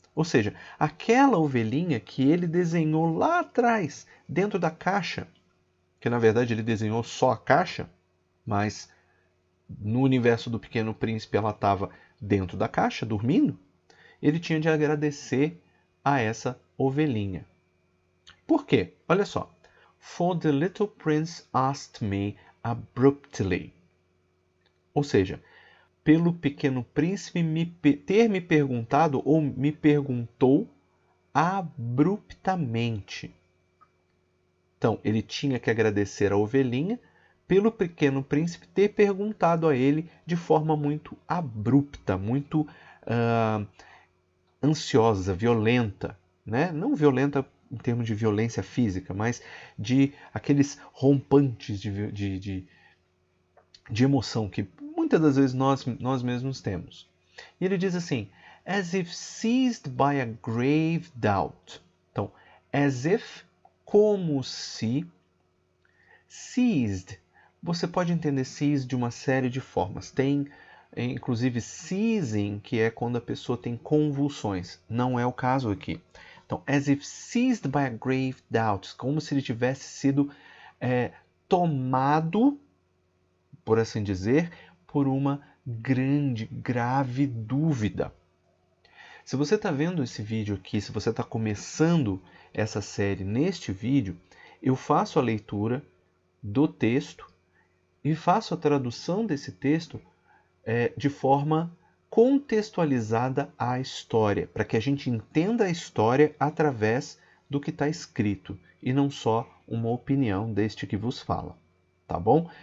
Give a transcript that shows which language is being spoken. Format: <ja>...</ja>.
<pt>Ou seja, aquela ovelhinha que ele desenhou lá atrás, dentro da caixa, que na verdade ele desenhou só a caixa, mas no universo do Pequeno Príncipe ela estava dentro da caixa, dormindo, ele tinha de agradecer a essa ovelhinha. Por quê? Olha só.</pt> <en>For the little prince asked me abruptly.</en> <pt>Ou seja, pelo Pequeno Príncipe ter me perguntado ou me perguntou abruptamente. Então, ele tinha que agradecer a ovelhinha pelo Pequeno Príncipe ter perguntado a ele de forma muito abrupta, muito ansiosa, violenta, né? Não violenta em termos de violência física, mas de aqueles rompantes de emoção que muitas das vezes nós mesmos temos. E ele diz assim,</pt> <en>as if seized by a grave doubt.</en> <pt>Então,</pt> <en>as if,</en> <pt>como se, seized. Você pode entender seized de uma série de formas. Tem, inclusive, seizing, que é quando a pessoa tem convulsões. Não é o caso aqui.</pt> <en>Então, as if seized by a grave doubt.</en> <pt>Como se ele tivesse sido tomado, por assim dizer, por uma grave dúvida. Se você está vendo esse vídeo aqui, se você está começando essa série neste vídeo, eu faço a leitura do texto e faço a tradução desse texto de forma contextualizada à história, para que a gente entenda a história através do que está escrito e não só uma opinião deste que vos fala. Tá bom?</pt>